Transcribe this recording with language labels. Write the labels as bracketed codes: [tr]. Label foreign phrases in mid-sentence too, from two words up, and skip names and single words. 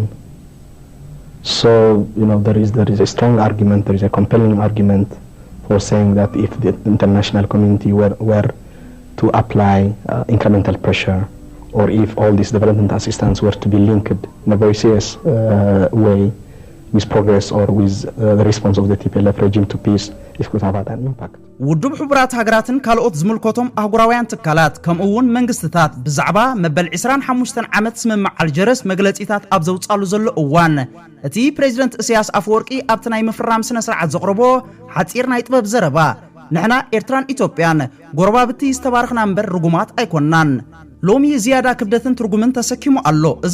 [en] So, there is a strong argument, there is a compelling argument for saying that if the international community were to apply incremental pressure, or if all this development assistance were to be linked in a very serious way with progress or with the response of the TPLF regime to peace, it could have had an impact. [ti] ውድብ ሕቡራት ሃገራትን ካልኦት ዝምልከቶም አህጉራውያን ትካላት ከምኡውን መንግስትታት ብዛዕባ መበል 25 ዓመት ስምምዕ አልጀርስ መግለጺታት ኣብ ዘውጻሉ ዘሎ እዋን እቲ ፕሬዝደንት ኢሳያስ አፈወርቂ ኣብቲ ናይ ምፍራም ስነ ስርዓት ዘቕርቦ ሓጺር ናይ ጥበብ ዘረባ ንሕና ኤርትራን ኢትዮጵያን ጎረባብቲ ዝተባረኽና እምበር ርጉማት ኣይኮንናን ሎሚ ዝያዳ ክብደትን ትርጉምን ተሰኪሙ ኣሎ እዚ